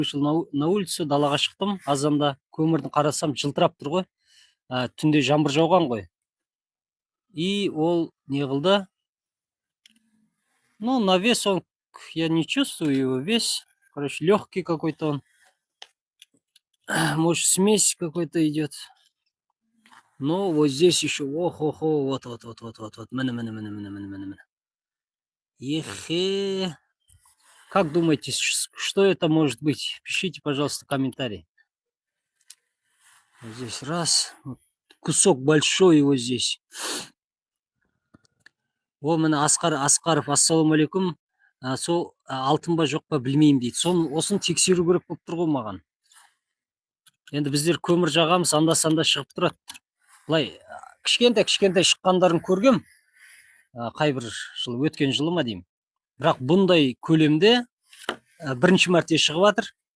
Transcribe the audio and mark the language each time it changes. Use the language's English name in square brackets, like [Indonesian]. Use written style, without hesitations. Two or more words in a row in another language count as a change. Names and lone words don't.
[Russian] Вышел на улицу, [Kazakh] далаға шықтым. Азанда көмірдің қарасам жылтырап тұр ғой. Түнде жаңбыр жауған ғой. И ол не қылды? [Russian] Ну, на вес он, я не чувствую его вес. Короче, легкий какой-то он. Может, смесь какой-то идет. Но вот здесь еще, ох-охо, вот. Ехе. Как думаете, что это может быть? Пишите, пожалуйста, комментарий. Вот здесь раз. Кусок большой его здесь. О, [Kazakh] міне Асқаров, ассалаумағалейкум. Сол алтын ба жоқ па білмеймін дейді. Осын тексеру керек болып тұр ғой маған. Енді біздер көмір жағамыз, анда-санда шығып тұрады. Былай кішкентай шыққандарын көргем. Қайбір жыл, өткен жылы ма деймін. Бірақ бұндай көлемде бірінші мәрте шығып жатыр.